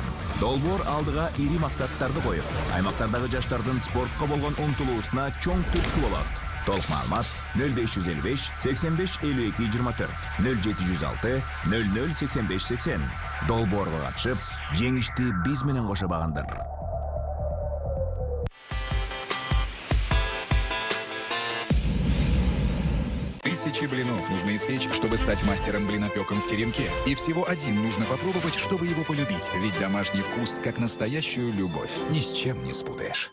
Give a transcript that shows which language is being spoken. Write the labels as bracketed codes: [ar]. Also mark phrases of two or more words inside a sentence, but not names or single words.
[ky] Долбоор алдыга ири максаттарды коюп, аймактардагы жаштардын спортко болгон умтулуусуна чоң түрткү болот. Толук маалымат 0555 85 52 24 0706 00 85 80. Долбоорго катышып, жеңишти биз менен кошо багындыр. [ru] Тысячи блинов нужно испечь, чтобы стать мастером блинопеком в теремке. И всего один нужно попробовать, чтобы его полюбить. Ведь домашний вкус, как настоящую любовь, ни с чем не спутаешь.